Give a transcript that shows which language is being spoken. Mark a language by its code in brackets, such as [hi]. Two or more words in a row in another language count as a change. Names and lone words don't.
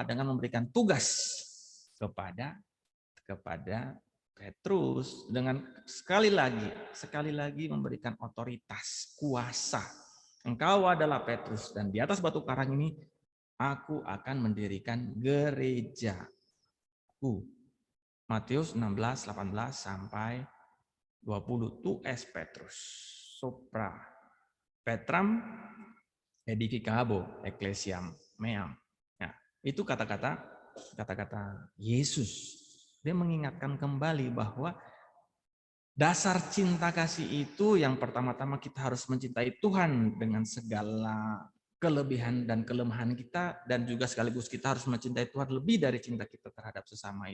[id] Dengan memberikan tugas kepada Petrus, dengan sekali lagi memberikan otoritas, kuasa. Engkau adalah Petrus, dan di atas batu karang ini aku akan mendirikan gerejaku. Matius 16, 18 sampai 20. [la] Tu es Petrus, sopra Petram edificabo ecclesiam meam. [id] Nah, itu kata-kata Yesus. Dia mengingatkan kembali bahwa dasar cinta kasih itu yang pertama-tama kita harus mencintai Tuhan dengan segala kelebihan dan kelemahan kita, dan juga sekaligus kita harus mencintai Tuhan lebih dari cinta kita terhadap sesama.